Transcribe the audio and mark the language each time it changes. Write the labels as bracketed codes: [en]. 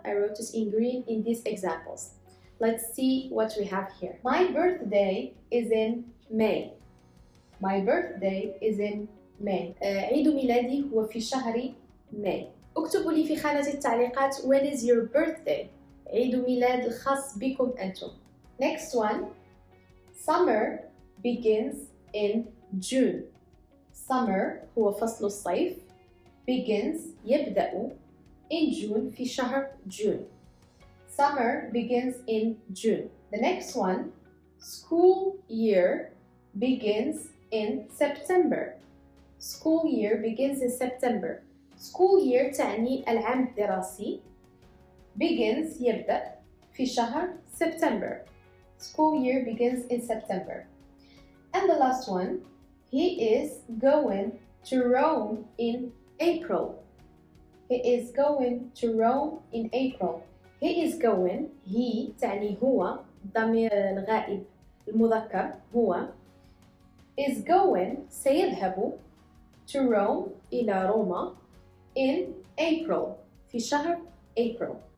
[en] I wrote it in green in these examples. Let's see what we have here. My birthday is in May. My birthday is in May. [ar] عيد ميلادي هو في شهر May. اكتبوا لي في خانة التعليقات [en] when is your birthday. [ar] عيد ميلاد الخاص بكم أنتم. [en] Next one. Summer begins in June. [ar] Summer هو فصل الصيف. [en] Begins يبدأ in June [ar] في شهر [en] June. Summer begins in June. The next one. School year begins in September. School year begins in September. School year [ar] تعني العام الدراسي. Begins يبدأ في شهر September. [en] School year begins in September. And the last one, he is going to Rome in April. He is going to Rome in April. He is going, he [ar] تعني هو، ضمير الغائب المذكر هو. [en] Is going سيذهب to Rome [ar] إلى روما [en] in April [ar] في شهر [en] April.